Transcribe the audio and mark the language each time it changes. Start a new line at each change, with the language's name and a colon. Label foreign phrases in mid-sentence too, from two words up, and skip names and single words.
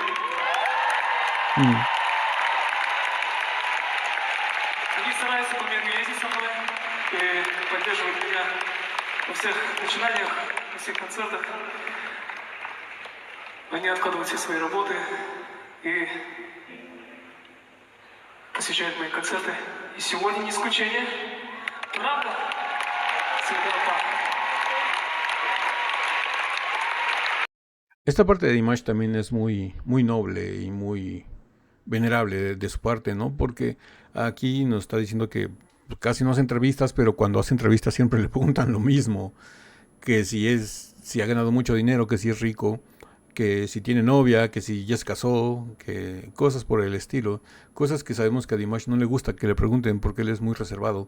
Russian: Они стараются помимо ездить со мной и поддерживать меня во всех начинаниях, во всех концертах. Они откладывают все свои работы и посещают мои концерты. И сегодня не исключение. Правда? Всегда так.
Spanish: Esta parte de Dimash también es muy, muy noble y muy venerable de su parte, ¿no? Porque aquí nos está diciendo que casi no hace entrevistas, pero cuando hace entrevistas siempre le preguntan lo mismo, que si ha ganado mucho dinero, que si es rico, que si tiene novia, que si ya se casó, que cosas por el estilo, cosas que sabemos que a Dimash no le gusta que le pregunten porque él es muy reservado.